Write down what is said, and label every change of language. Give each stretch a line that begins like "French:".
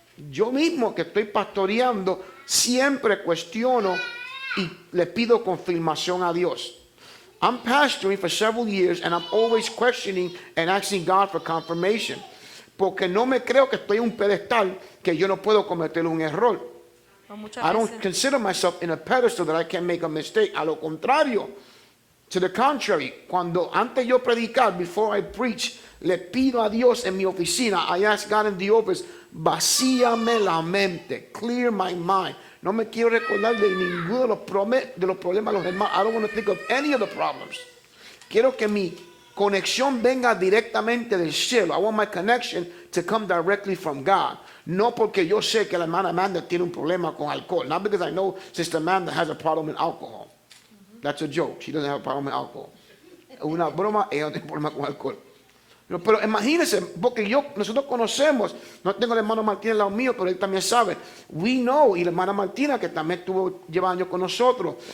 Spanish: Yo mismo que estoy pastoreando siempre cuestiono y le pido confirmación a Dios.
English: I'm pastoring for several years and I'm always questioning and asking God for confirmation.
Spanish: Porque no me creo que estoy en un pedestal que yo no puedo cometer un error.
English: I don't consider myself in a pedestal that I can make a mistake.
Spanish: A lo contrario,
English: to the contrary,
Spanish: cuando antes yo predicar,
English: before I preach,
Spanish: le pido a Dios en mi oficina,
English: I ask God in the office,
Spanish: vacíame la mente,
English: clear my mind.
Spanish: No me quiero recordar de ninguno de los problemas de los hermanos.
English: I don't want to think of any of the problems.
Spanish: Quiero que mi conexión venga directamente del cielo.
English: I want my connection to come directly from God.
Spanish: No porque yo sé que la hermana Amanda tiene un problema con alcohol.
English: Not because I know Sister Amanda has a problem with alcohol. That's a joke. She doesn't have a problem with alcohol.
Spanish: Una broma, ella no tiene problema con alcohol. Pero imagínense, porque nosotros conocemos, no tengo al hermano Martín al lado mío, pero él también sabe.
English: We know,
Spanish: y la hermana Martina, que también lleva años con nosotros.